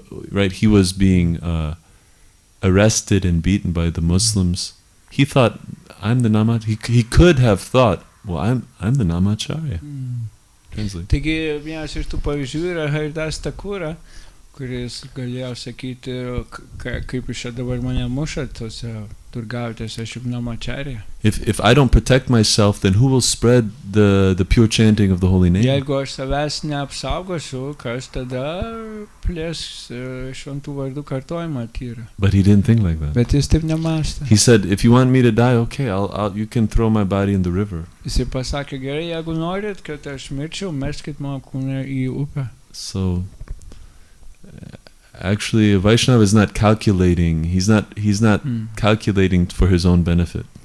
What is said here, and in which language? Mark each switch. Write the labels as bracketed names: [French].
[English] Right? He was being arrested and beaten by the Muslims. He thought, I'm the Namacharya. He could have thought, well, I'm the Namacharya. Translate. [Lithuanian] Taigi vienas iš tų pavyzdžių yra Haridas Thakura, kuris galėjo sakyti, kaip iš čia dabar mane muša tose turgavietėse, aš juk Namacharya. [English] If I don't protect myself, then who will spread the pure chanting of the holy name? [Lithuanian] Jeigu aš savęs neapsaugosiu, kas tada plės šventų vardų kartojimą tyrą. [English] But he didn't think like that. [Lithuanian] Bet jis taip nemąstė. [English] He said, if you want me to die, okay, you can throw my body in the river. [Lithuanian] Jisai pasakė, gerai, jeigu norit, kad aš mirčiau, meskit mano kūną į upę. [English] So actually, a Vaishnava is not calculating. He's not calculating for his own benefit.